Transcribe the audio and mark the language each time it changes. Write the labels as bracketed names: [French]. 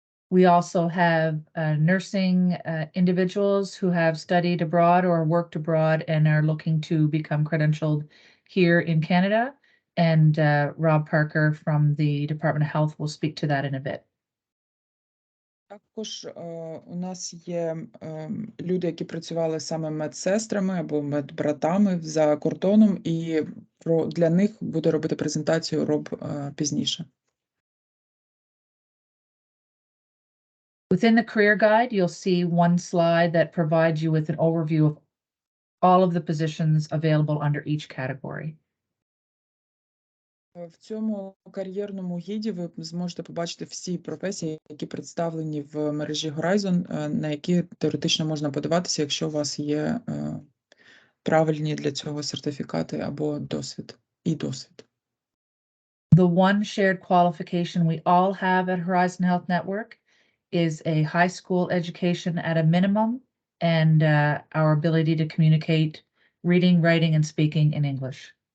[English] We also have nursing individuals who have studied abroad or worked abroad and are looking to become credentialed here in Canada. And Rob Parker from the Department of Health will speak to that in a bit. [Ukrainian] Також у нас є люди, які працювали саме медсестрами або медбратами за кордоном, і для них буде робити презентацію Роб пізніше. [English] Within the career guide, you'll see one slide that provides you with an overview of all of the positions available under each category. [Ukrainian] В цьому кар'єрному гіді ви зможете побачити всі професії, які представлені в мережі Horizon, на які теоретично можна подаватися, якщо у вас є правильні для цього сертифікати або досвід. [English] The one shared qualification we all have at Horizon Health Network is a high school education at a minimum and our ability to communicate reading, writing, and speaking in English.